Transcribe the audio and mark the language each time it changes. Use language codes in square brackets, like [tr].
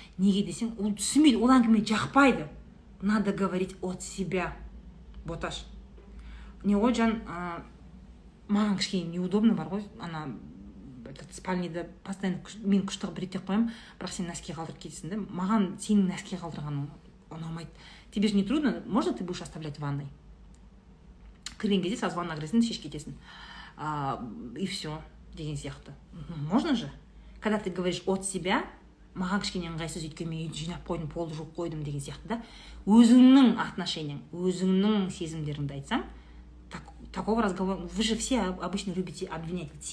[kk] Неге десең, ол түсінбейді, ол әңгіме жақпайды. [ru] Надо говорить от себя. [kk] Боташ. Не ғой жан, маған кішкене неудобно бар ғой, ана спальняда постоянно мен күштіғып бір реттеп қоямын, бірақ сен носки қалдырып кетесің да, маған сенің носки қалдырғаның ұнамайды. [ru] Тебе же не трудно, можно ты будешь оставлять в ванной? [kk] Кірген кезде сразу ваннаға кіресің, шешіп кетесің. [ru] И все, [kk] деген сияқты. [ru] Можно же? Когда ты говоришь от себя, [kk] маған кішкене ыңғайсыз, өйткені мен үйді жинап қойдым, полды жуып қойдым деген сияқты да. Өзіңнің отношениең, өзіңнің сезімдеріңді айтсаң, [ru] такого разговора, вы же все обычно любите обвинять.